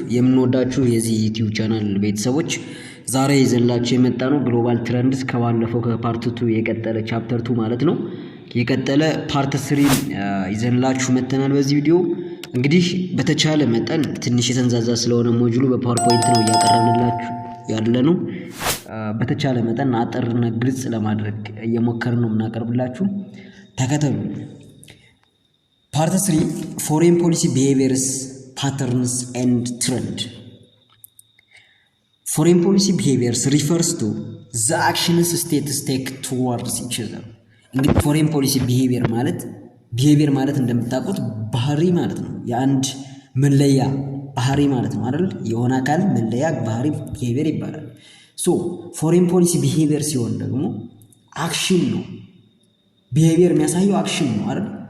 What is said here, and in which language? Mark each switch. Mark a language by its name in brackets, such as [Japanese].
[Amharic] የምንወዳችሁ የዚህ ዩቲዩብ ቻናል ቤተሰቦች ዛሬ ይዘንላችሁ የመጣነው ግሎባል ትሬንድስ ከባለፈው ከፓርት 2 የቀጠለ ቻፕተር 2 ማለት ነው። የቀጠለ ፓርት 3 ይዘንላችሁ መተናል። በዚህ ቪዲዮ እንግዲህ በተቻለ መጠን ትንሽ የተንዛዛ ስለሆነ ሞጁሉ በፓወርፖይንት ነው ያቀረብንላችሁ ያለነው። በተቻለ መጠን አጠርና ግልጽ ለማድረግ እየሞከርን ነው እናቀርብላችሁ። ተከተሉ። [English] Part 3 Foreign Policy Behaviors, Patterns and Trend. Foreign policy behaviors refers to the actions states take towards each other. [Amharic] እንግዲህ foreign policy behavior ማለት እንደምታውቁት ባህሪ ማለት ነው። የአንድ መለያ ባህሪ ማለት ነው አይደል? የሆነ አካል መለያ ባህሪ behavior ይባላል። [English] So foreign policy behavior [Amharic] ሲሆን ደግሞ አክሽን ነው። behavior የሚያሳየው አክሽን ነው አይደል?